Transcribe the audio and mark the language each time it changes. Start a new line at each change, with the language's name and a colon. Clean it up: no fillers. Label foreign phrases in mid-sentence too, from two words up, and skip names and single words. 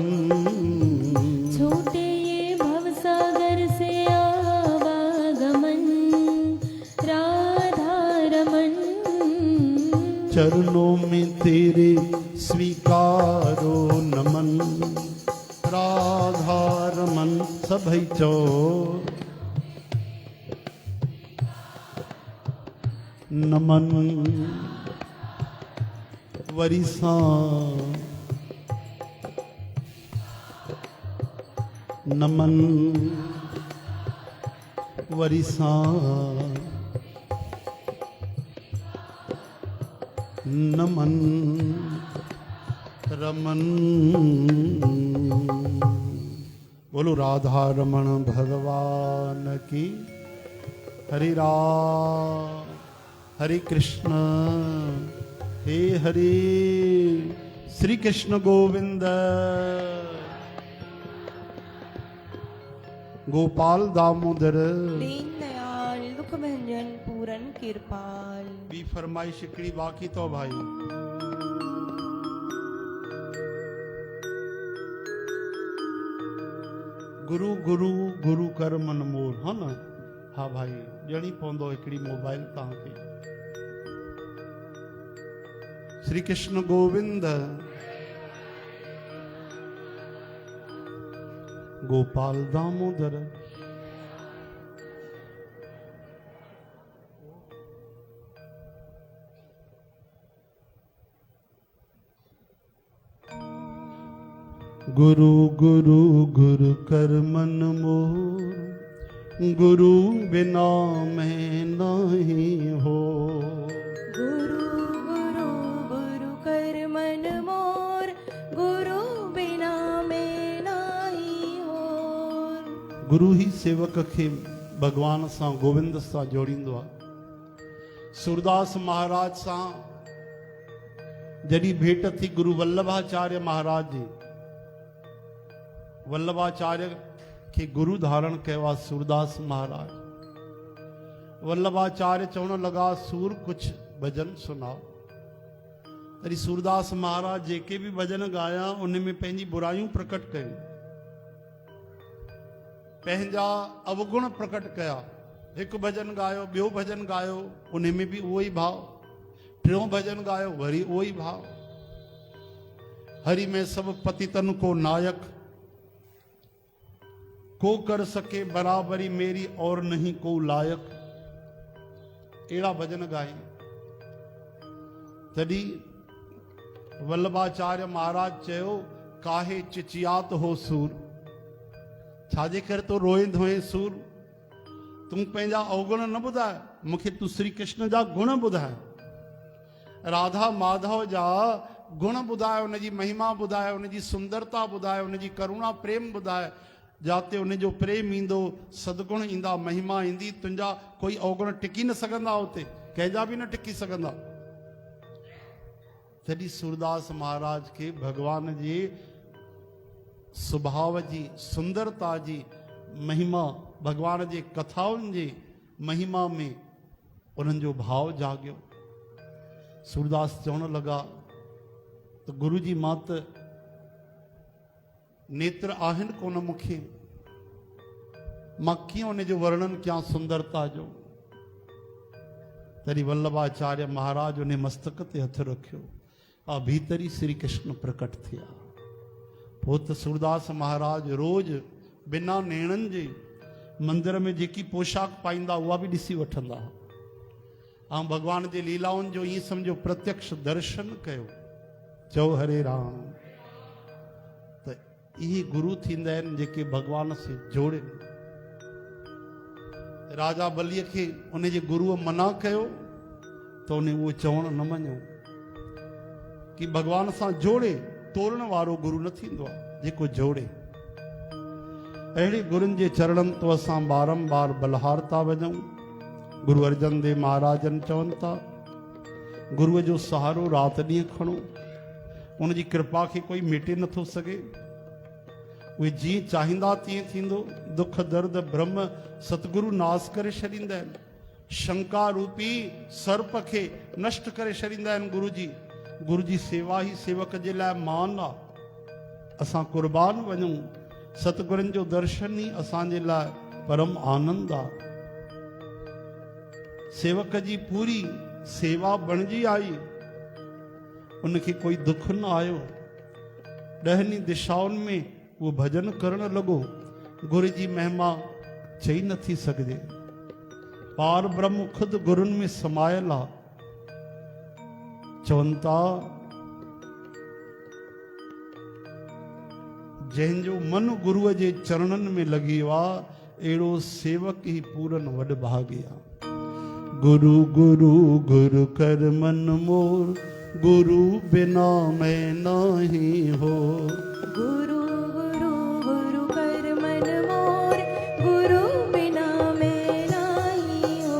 Hindi: छूटे ये भवसागर से आवागमन राधा रमन। चरणों में तेरे स्वीकारो नमन राधा रमन। सभई चो नमन वरिसा नमन वरिसा नमन रमन। बोलो राधा रमण भगवान की। हरि राम हरे कृष्ण हे हरे श्री कृष्ण गोविंद। गोपाल दामोदर दीन दयाल दुख भंजन पूरन कृपाल।
Sindhi: भी फरमाइश हिकिड़ी बाक़ी तो भाई।
Hindi: गुरु गुरु गुरु कर मन मोर, हा न?
Sindhi: हाँ भाई ॼणी पवंदो हिकिड़ी मोबाइल तव्हांखे।
Hindi: श्री कृष्ण गोविंद गोपाल दामोदर। गुरु गुरु गुरु कर मन मोर, गुरु बिना मैं नहीं हो। गुरु गुरु गुरु कर मन मोर, गुरु बिना मैं नहीं हो।
Sindhi: गुरु ही सेवक खे भगवान सां गोविंद सां जोड़ींदो आहे। सूरदास महाराज सां जॾहिं भेट थी गुरु वल्लभाचार्य महाराज जी, वल्लभाचार्य के गुरु धारण कयो आहे सूरदास महाराज। वल्लभाचार्य चवण लगा सूर
Hindi: कुछ भजन सुनाओ।
Sindhi: तरी सूरदास महाराज जेके भी भजन गाया उन में पंहिंजी बुराइयूं प्रकट कयूं, पंहिंजा अवगुण प्रकट कया। हिकु भजन गायो, ॿियो भजन गायो, उन में भी उहो ई भाव। टियों भजन गायो, वरी उहो ई भाव।
Braj: हरि में सब पतितन को नायक, को कर सके बराबरी मेरी और नहीं को लायक।
Sindhi: अहिड़ा भजन गाई। तॾहिं वल्लभाचार्य महाराज चयो,
Hindi: काहे चिचियात हो सूर,
Sindhi: छाजे करे तो रोए धोए सूर। तूं पंहिंजा अवगुण न ॿुधाए, मूंखे तूं श्री कृष्ण जा गुण ॿुधाए। राधा माधव जा गुण ॿुधाए, उन जी महिमा ॿुधाए, उन जी सुंदरता ॿुधाए, उन जी करुणा प्रेम ॿुधाए। जाते उन जो प्रेम ईंदो, सदगुण ईंदा, महिमा ईंदी, तुंहिंजा कोई अवगुण टिकी न सघंदा, उते कंहिंजा बि न टिकी सघंदा। तॾहिं सूरदास महाराज खे भगवान जे स्वभाव जी, सुंदरता जी महिमा, भगवान जे कथाउनि जे महिमा में उन्हनि जो भाव जाॻियो। सूरदास चवण लॻा त गुरु जी मां त नेत्र आहिनि कोन मूंखे, मां कीअं उन जो वर्णन कयां सुंदरता जो। तॾहिं वल्लभाचार्य महाराज उन मस्तक ते हथ रखियो, आ भीतर ई श्री कृष्ण प्रकट थिया। पोइ त सूरदास महाराज रोज बिना नेणनि जे मंदिर में जेकी पोशाक पाईंदा उहा बि ॾिसी वठंदा, ऐं भगवान जे लीलाउनि जो ईअं सम्झो प्रत्यक्ष दर्शन कयो। चओ हरे राम। त इहे गुरु थींदा आहिनि जेके भगवान से जोड़े। राजा बलीअ खे उन जे गुरुअ मना कयो त उन उहो चवणु न मञो कि भगवान सां जोड़े। तोड़ण वारो गुरु न थींदो आहे, जेको जोड़े। अहिड़े गुरुनि जे चरणनि तो असां बारंबार बलहार था वञूं। गुरु अर्जन देव महाराजन चवनि था, गुरुअ जो सहारो राति ॾींहुं खणो, उन जी कृपा खे कोई मेटे नथो सघे। उहे जीअं चाहींदा तीअं थींदो। दुख दर्द ब्रह्म सतगुरु नास करे छॾींदा आहिनि। शंका रूपी सर्प खे नष्ट करे छॾींदा आहिनि गुरु जी। गुरु जी सेवा ई सेवक जे लाइ मान आहे। असां कुर्बान वञूं। सतगुरुनि जो दर्शन ई असांजे लाइ परम आनंद आहे। सेवक जी पूरी सेवा बणिजी आई, उनखे कोई दुख न आयो। ॾहनी दिशाउनि में वो भजन करण लॻो। गुरु जी महिमा चई नथी सघिजे। पार ब्रह्म खुद गुरुनि में समायल आहे। चवनि था जंहिंजो मन गुरुअ जे चरणनि में लॻी वियो आहे, अहिड़ो सेवक ई पूरन वॾ भागी आहे।
Hindi: गुरु गुरु गुरु कर मन मोर, गुरु बिना मैं नाही हो। गुरु गुरु गुरु कर मन मोर, गुरु बिना मैं नाही हो।